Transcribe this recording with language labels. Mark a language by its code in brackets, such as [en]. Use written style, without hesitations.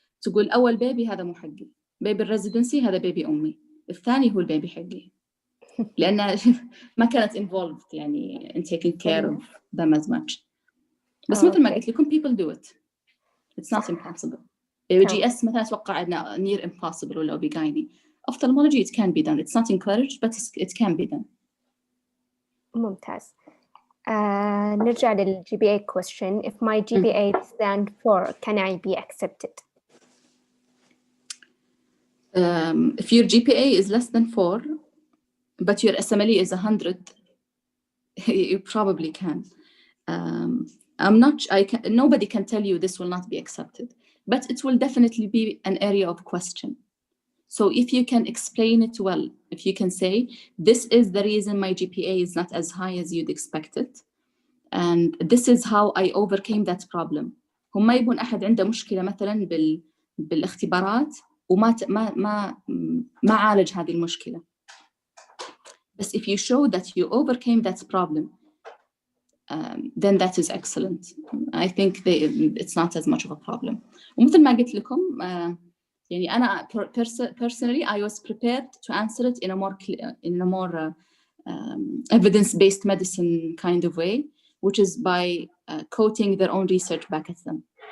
[ar] تقول أول بيبي هذا مو حقي، بيبي الريزيدنسي هذا بيبي أمي، الثاني هو البيبي حقي. لأن ما كانت [en] involved يعني in taking care of them as much. [ar] بس مثل ما قلت لكم [en] people do it. It's not impossible. [ar] GS مثلا أتوقع أنه [en] near impossible [ar] ولا أوبيجايني. [en] Ophthalmology it can be done. It's not encouraged but it can be done. [ar] ممتاز. [en] نرجع لل GPA question. If my GPA is than 4, can I be accepted? If your GPA is less than 4, but your SMLE is 100, you probably can. Nobody can tell you this will not be accepted, but it will definitely be an area of question. So if you can explain it well, if you can say, this is the reason my GPA is not as high as you'd expect it, and this is how I overcame that problem. [ar] هم يبون أحد عنده مشكلة مثلا بالاختبارات وما ما عالج هذه المشكلة. [en] But if you show that you overcame that problem, then that is excellent. I think it's not as much of a problem. [ar] ومثل ما قلت لكم يعني [en] أنا personally I was prepared to answer it in a more evidence-based medicine kind of way, which is by quoting their own research back at them.